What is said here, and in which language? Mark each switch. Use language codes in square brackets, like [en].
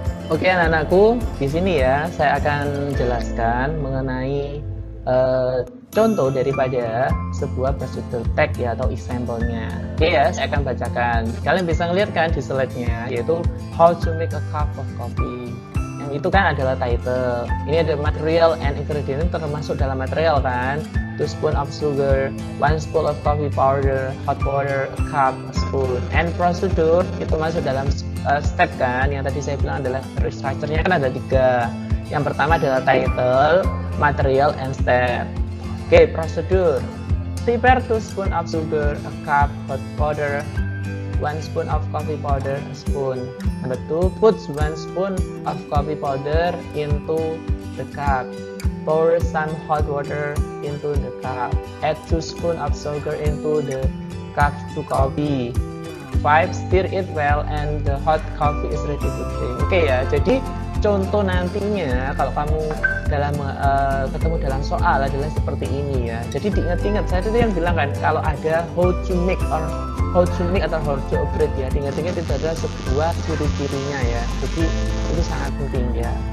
[id] Oke anak-anakku, di sini ya saya akan jelaskan mengenai contoh daripada sebuah prosedur tag ya, atau example-nya. Oke ya, saya akan bacakan. Kalian bisa ngeliat kan di slide-nya, yaitu [en] how to make a cup of coffee. [id] Yang itu kan adalah title. Ini ada [en] material and ingredient, [id] termasuk dalam material kan. [en] 2 spoon of sugar, 1 spoon of coffee powder, hot water, a cup, a spoon. [id] And procedure itu masuk dalam step kan. Yang tadi saya bilang adalah structure-nya kan ada 3. Yang pertama adalah [en] title, material, and step. [id] Oke, prosedur. [en] Prepare 2 spoon of sugar, a cup, hot water, 1 spoon of coffee powder, a spoon. Number 2, put 1 spoon of coffee powder into the cup. Pour some hot water into the cup. Add 2 spoon of sugar into the cup to coffee. 5, stir it well and the hot coffee is ready to drink. [id] Oke ya, jadi contoh nantinya kalau kamu dalam ketemu dalam soal adalah seperti ini ya. Jadi diingat-ingat, saya itu yang bilang kan kalau ada [en] how to make or how to make [id] atau [en] how to operate [id] ya, diingat-ingat itu adalah sebuah ciri-cirinya ya. Jadi itu sangat penting ya.